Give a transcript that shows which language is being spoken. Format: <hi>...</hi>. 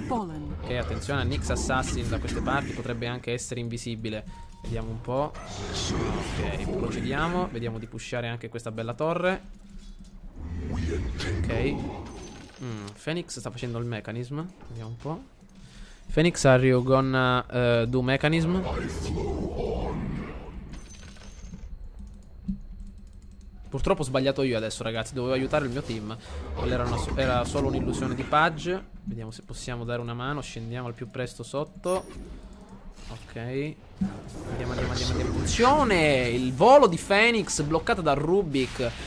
<it>Ok, attenzione a Nyx Assassin da queste parti. Potrebbe anche essere invisibile. Vediamo un po'. Ok, procediamo. Vediamo di pushare anche questa bella torre. Ok. Phoenix sta facendo il mechanism. Vediamo un po'.</it> <en>Phoenix, are you gonna do mechanism?</en> <it>Purtroppo ho sbagliato io adesso, ragazzi. Dovevo aiutare il mio team. Quella era solo un'illusione di Pudge. Vediamo se possiamo dare una mano. Scendiamo al più presto sotto. Ok. Andiamo. Attenzione! Il volo di Phoenix bloccato da Rubik.</it>